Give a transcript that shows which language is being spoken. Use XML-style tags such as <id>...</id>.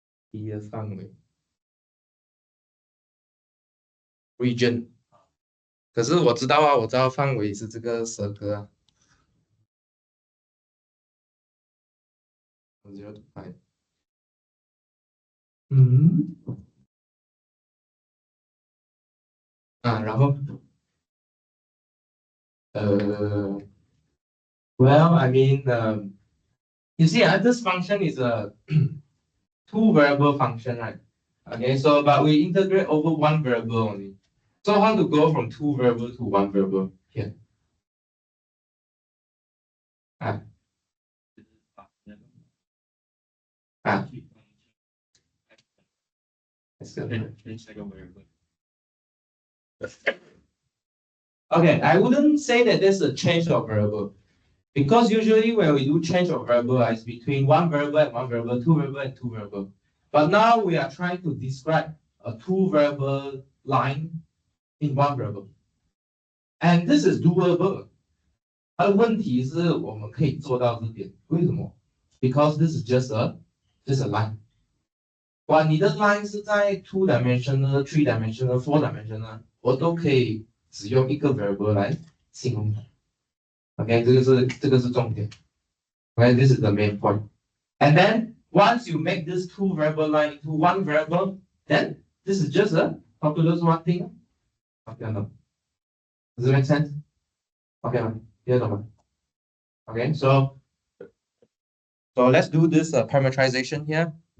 <zh>第一个范围 region，可是我知道啊，我知道范围是这个circle啊，0 to pi。嗯然后</zh> <en>well, I mean, you see, this function is a two variable function, right? Okay, so but we integrate over one variable only. So how to go from two variable to one variable here? Ah, ah, that's good. Okay, I wouldn't say that there's a change of variable because usually when we do change of variable, it's between one variable and one variable, two variable and two variable. But now we are trying to describe a two variable line in one variable, and this is doable.</en> <zh>它的问题是我们可以做到这点，为什么？</zh> <en>Because this is just a line。</en> <zh>哇，你的 line 是在</zh> <en>two dimensional、three dimensional、four dimensional，</en> <zh>我都可以只用一个 variable 来形容它。 OK，这个是重点。</zh> <en>OK，this is the main point. And then once you make this two variable line into one variable, then this is just a calculus one thing. OK, no. Does it make sense? OK 吗？</en> <zh>听得懂吗？</zh> <en>OK, so let's do this parametrization here.</en>